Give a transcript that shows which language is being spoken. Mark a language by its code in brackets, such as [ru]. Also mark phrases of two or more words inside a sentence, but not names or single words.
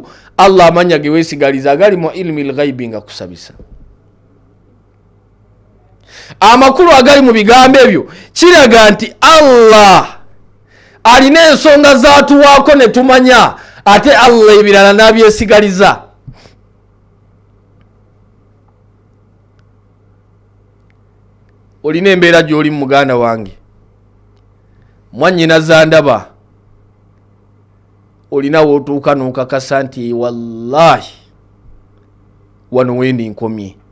[lg] Allah amanya ge weesigaliza agali mu [ar] علم الغيب [lg] nga kusabisa. Amakulu agali mu bigambo ebyo kiraga nti Allah alina ensonga zaatuwaako ne tumanya, ate Allah ebirala n'abyesigaliza. Olina embeera gy'oli mu muganda wange, mwannyina zandaba, olina wootuuka n'okakasa nti wallahi wano wendi nkomye.